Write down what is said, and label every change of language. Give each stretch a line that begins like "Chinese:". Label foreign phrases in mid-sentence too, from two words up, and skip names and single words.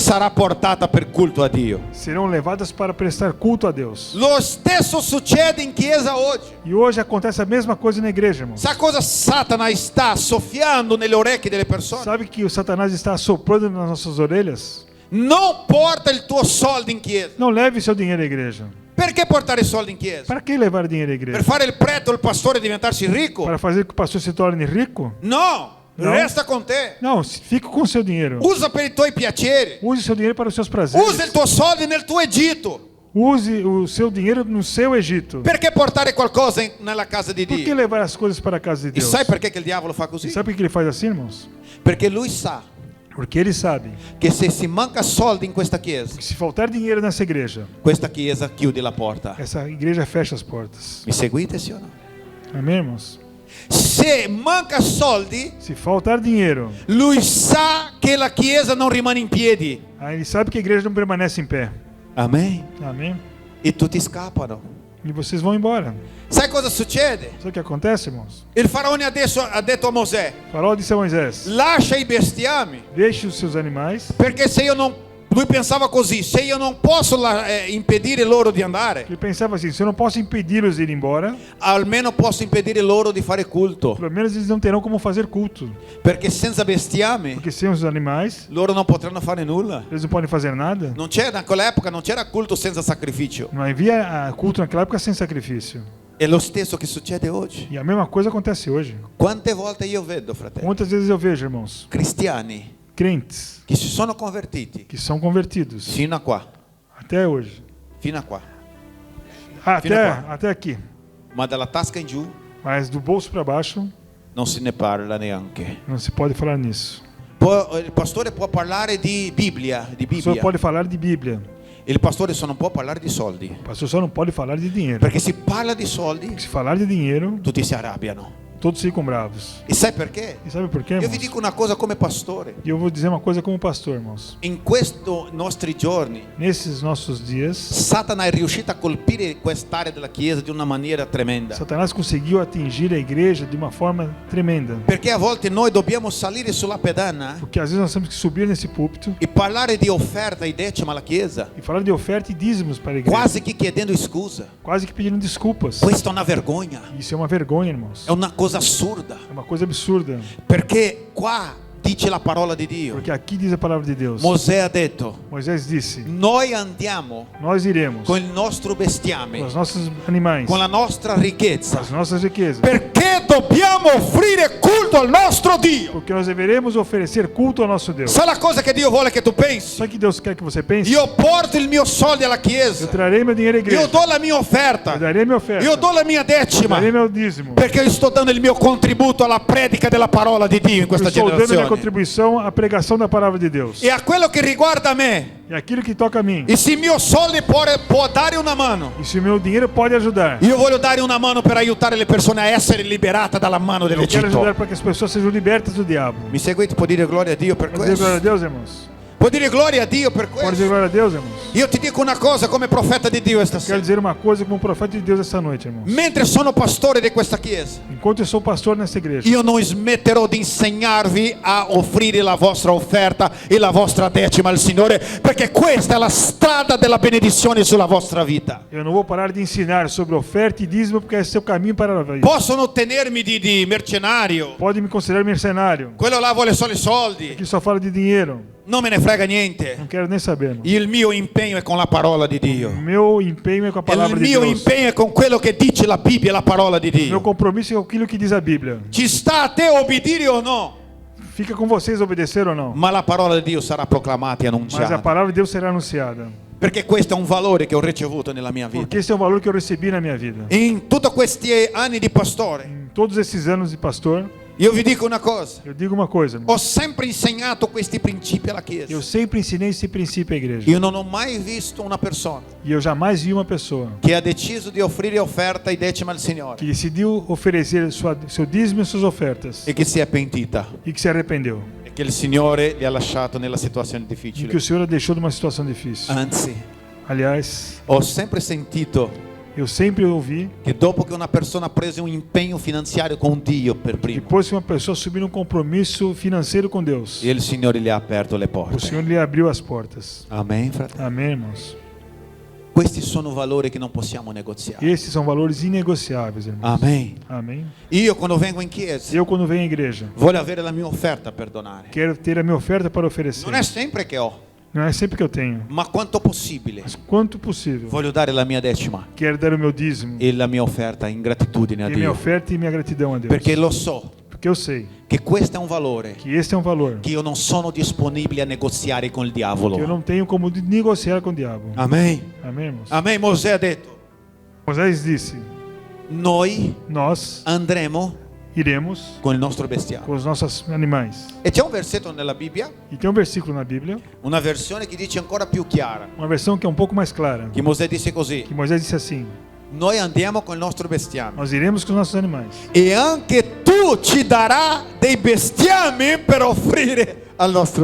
Italian: sarà portata per culto a Dio.
Portuguese: serão levadas para prestar culto a Deus.
Italian: Lo stesso succede in chiesa oggi.
Portuguese: E hoje acontece a mesma coisa na igreja, irmão.
Italian: Sa cosa Satana sta soffiando nelle orecchie delle persone?
Portuguese: Sabe que o Satanás está assoprando nas nossas orelhas?
Italian: Non porta il tuo soldo in chiesa.
Portuguese: Não leve seu dinheiro à igreja.
Italian: Perché portare soldi in chiesa?
Portuguese: Para que levar dinheiro à
Italian: Per
Portuguese: igreja?
Italian: fare il prete o il pastore e diventarsi ricco?
Portuguese: Para fazer que o pastor se torne rico?
Italian: No, No. resta con te.
Portuguese: Não, fique com o seu dinheiro.
Italian: Usa per i tuoi piaceri.
Portuguese: Use seu dinheiro para os seus prazeres.
Italian: Usa il tuo soldo nel tuo Egitto.
Portuguese: Use o seu dinheiro no seu Egito.
Italian: Perché portare qualcosa nella casa di
Portuguese: Por que
Italian: Dio?
Portuguese: levar as coisas para a casa de
Italian: E
Portuguese: Deus?
Italian: sai perché che il diavolo fa
Portuguese: E
Italian: così?
Portuguese: sabe por que ele faz assim, irmãos?
Italian: Perché lui sa
Portuguese: Porque ele sabe
Italian: che se si manca soldi in questa chiesa,
Portuguese: que se faltar dinheiro nessa igreja,
Italian: questa chiesa chiude la porta.
Portuguese: essa igreja fecha as portas.
Italian: Mi seguite, sì o no?
Portuguese: Amém, irmãos?
Italian: Se manca soldi,
Portuguese: Se faltar dinheiro,
Italian: lui sa che la chiesa non rimane in piedi.
Portuguese: aí ele sabe que a igreja não permanece em pé.
Italian: Amen.
Portuguese: Amém?
Italian: E tutti scappano.
Portuguese: E vocês vão embora.
Italian: Sai cosa succede?
Portuguese: Sabe o que acontece, irmãos?
Italian: Il faraone adesso ha detto a Mosè:
Portuguese: O faraó disse a Moisés:
Italian: lascia i bestiami,
Portuguese: deixe os seus animais.
Italian: perché se io non... Lui pensava così: se io non posso impedire loro di andare,
Portuguese: Ele pensava assim: se eu não posso impedi-los de ir embora,
Italian: almeno posso impedire loro di fare culto.
Portuguese: pelo menos eles não terão como fazer culto.
Italian: Perché senza bestiame
Portuguese: Porque sem os animais,
Italian: loro non potranno fare nulla.
Portuguese: eles não podem fazer nada.
Italian: Non c'era, in quell'epoca non c'era culto senza sacrificio.
Portuguese: Não havia culto naquela época sem sacrifício.
Italian: È lo stesso che succede oggi.
Portuguese: E a mesma coisa acontece hoje.
Italian: Quante volte io vedo, fratelli,
Portuguese: Quantas vezes eu vejo, irmãos,
Italian: cristiani
Portuguese: crentes
Italian: che si sono convertiti
Portuguese: que são convertidos
Italian: fino a qua,
Portuguese: até hoje.
Italian: fino a qua,
Portuguese: Até aqui.
Italian: ma dalla tasca in giù
Portuguese: Mas do bolso para baixo,
Italian: non se ne parla neanche.
Portuguese: não se pode falar nisso.
Italian: Il pastore può parlare di Bibbia,
Portuguese: O pastor pode falar de Bíblia.
Italian: Il pastore só non può parlare di soldi.
Portuguese: O pastor só não pode falar de dinheiro.
Italian: Perché se parla di soldi,
Portuguese: Se falar de dinheiro,
Italian: tutti si arrabbiano.
Portuguese: todos ficam bravos.
Italian: E sai perché?
Portuguese: E sabe por quê,
Italian: Io vi
Portuguese: irmãos?
Italian: dico una cosa come pastore.
Portuguese: E eu vou dizer uma coisa como pastor, irmãos.
Italian: In questi nostri giorni,
Portuguese: Nesses nossos dias,
Italian: Satana è riuscito a colpire quest'area della Chiesa di una maniera tremenda.
Portuguese: Satanás conseguiu atingir a igreja de uma forma tremenda.
Italian: Perché a volte noi dobbiamo salire sulla pedana
Portuguese: Porque às vezes nós temos que subir nesse púlpito
Italian: e parlare di offerta e decima alla Chiesa,
Portuguese: e falar de oferta e dízimos para a igreja.
Italian: quasi che chiedendo scusa.
Portuguese: Quase que pedindo desculpas.
Italian: Questa è una vergogna,
Portuguese: Isso é uma vergonha, irmãos.
Italian: è una cosa assurda.
Portuguese: É uma coisa absurda.
Italian: Perché qua dice la parola di Dio.
Portuguese: Porque aqui diz a palavra de Deus.
Italian: Mosè ha detto:
Portuguese: Moisés disse:
Italian: noi andiamo
Portuguese: nós iremos
Italian: con il nostro
Portuguese: com
Italian: bestiame,
Portuguese: os nossos animais,
Italian: con la nostra ricchezza,
Portuguese: as nossas riquezas.
Italian: perché dobbiamo offrire culto al nostro Dio.
Portuguese: Porque nós deveremos oferecer culto ao nosso Deus.
Italian: Sai la cosa che Dio vuole che tu pensi?
Portuguese: Sabe o que Deus quer que você pense?
Italian: Io porto il mio soldi alla
Portuguese: Eu
Italian: Chiesa,
Portuguese: trarei meu dinheiro à igreja.
Italian: io do la mia
Portuguese: Eu
Italian: offerta,
Portuguese: darei minha oferta.
Italian: io do la mia decima,
Portuguese: Darei meu dízimo.
Italian: perché io sto dando il mio contributo alla predica della parola di Dio in
Portuguese: Eu
Italian: questa
Portuguese: estou dando minha
Italian: generazione.
Portuguese: contribuição à pregação da palavra de Deus.
Italian: E a quello che riguarda me,
Portuguese: E aquilo que toca a mim.
Italian: e se il mio soldi può dare una mano,
Portuguese: E se o meu dinheiro pode ajudar.
Italian: io voglio dare una mano per aiutare le persone a essere liberate dalla mano
Portuguese: Eu quero ajudar
Italian: dell'Egitto.
Portuguese: para que as pessoas sejam libertas do diabo.
Italian: Mi seguite? Può dire gloria a Dio per
Portuguese: Pode dizer glória a
Italian: questo?
Portuguese: Deus, irmãos?
Italian: Può dire gloria a Dio per
Portuguese: Pode dizer
Italian: questo?
Portuguese: glória a Deus, irmãos?
Italian: Io ti dico una cosa come profeta di Dio
Portuguese: Quero
Italian: stasera.
Portuguese: dizer uma coisa como profeta de Deus essa noite, irmãos.
Italian: Mentre sono pastore di questa chiesa,
Portuguese: Enquanto eu sou pastor nessa igreja,
Italian: io non smetterò di insegnarvi a offrire la vostra offerta e la vostra decima al Signore, perché questa è la strada della benedizione sulla vostra vita.
Portuguese: eu não vou parar de ensinar sobre oferta e dízimo, porque esse é o caminho para a vida.
Italian: Possono tenermi di mercenario,
Portuguese: Pode me considerar mercenário,
Italian: quello là vuole solo i soldi,
Portuguese: que só fala de dinheiro.
Italian: non me ne frega niente.
Portuguese: Não quero nem saber, irmão.
Italian: Il mio impegno è con la parola di Dio.
Portuguese: Meu empenho é com a palavra
Italian: Il
Portuguese: de
Italian: mio
Portuguese: Deus.
Italian: impegno è con quello che dice la Bibbia e la parola di
Portuguese: Meu
Italian: Dio.
Portuguese: compromisso é com aquilo que diz a Bíblia.
Italian: Ci sta a te obbedire o no,
Portuguese: Fica com vocês obedecer ou não.
Italian: ma la parola di Dio sarà proclamata e
Portuguese: Mas a
Italian: annunciata.
Portuguese: palavra de Deus será anunciada.
Italian: Perché questo è un valore che ho ricevuto nella mia vita.
Portuguese: Porque esse é um valor que eu recebi na minha vida.
Italian: In tutti questi anni di pastore,
Portuguese: Em todos esses anos de pastor,
Italian: io vi dico una cosa.
Portuguese: eu digo uma coisa, irmão.
Italian: Ho sempre insegnato questi principi alla Chiesa.
Portuguese: Eu sempre ensinei esse princípio à igreja.
Italian: Io non ho mai visto una persona
Portuguese: E eu jamais vi uma pessoa
Italian: che ha deciso di offrire offerta e decima al Signore
Portuguese: que decidiu oferecer seu dízimo e suas ofertas
Italian: e che si è pentita
Portuguese: e que se arrependeu.
Italian: e che il Signore li ha lasciato nella situazione
Portuguese: E que
Italian: difficile.
Portuguese: o Senhor a deixou numa situação difícil.
Italian: Anzi,
Portuguese: Aliás,
Italian: ho sempre sentito
Portuguese: eu sempre ouvi,
Italian: che dopo che una persona ha preso un impegno finanziario con Dio per primo,
Portuguese: depois que uma pessoa subir um compromisso financeiro com Deus,
Italian: il Signore gli ha aperto le
Portuguese: o
Italian: porte.
Portuguese: Senhor lhe abriu as portas.
Italian: Amen, fratello.
Portuguese: Amém, irmãos?
Italian: Questi sono valori che non possiamo negoziare.
Portuguese: Esses são valores inegociáveis, irmãos.
Italian: Amen.
Portuguese: Amém?
Italian: Io quando vengo in chiesa
Portuguese: Eu, quando venho à igreja,
Italian: voglio avere la mia offerta per donare.
Portuguese: quero ter a minha oferta para oferecer.
Italian: Non è sempre che ho,
Portuguese: Não é sempre que eu tenho,
Italian: ma quanto possibile
Portuguese: mas quanto possível.
Italian: voglio dare la mia decima
Portuguese: Quero dar o meu dízimo
Italian: e la mia offerta in gratitudine a
Portuguese: e minha
Italian: Dio.
Portuguese: oferta e minha gratidão a Deus.
Italian: Perché lo so
Portuguese: Porque eu sei
Italian: che questo è un valore
Portuguese: que esse é um valor
Italian: che io non sono disponibile a negoziare con il
Portuguese: que eu
Italian: diavolo.
Portuguese: não tenho como negociar com o diabo.
Italian: Amen.
Portuguese: Amém, irmãos?
Italian: Amen. Mosè ha detto,
Portuguese: Moisés disse:
Italian: noi
Portuguese: nós
Italian: andremo
Portuguese: iremos
Italian: con il nostro bestiame.
Portuguese: com os nossos animais.
Italian: E c'è un versetto nella Bibbia,
Portuguese: E tem um versículo na Bíblia,
Italian: una versione che dice ancora più chiara,
Portuguese: uma versão que é um pouco mais clara,
Italian: che Mosè disse così:
Portuguese: que Moisés disse assim:
Italian: noi andiamo con il nostro bestiame
Portuguese: nós iremos com os nossos animais.
Italian: e anche tu ci darà dei bestiami per offrire al nostro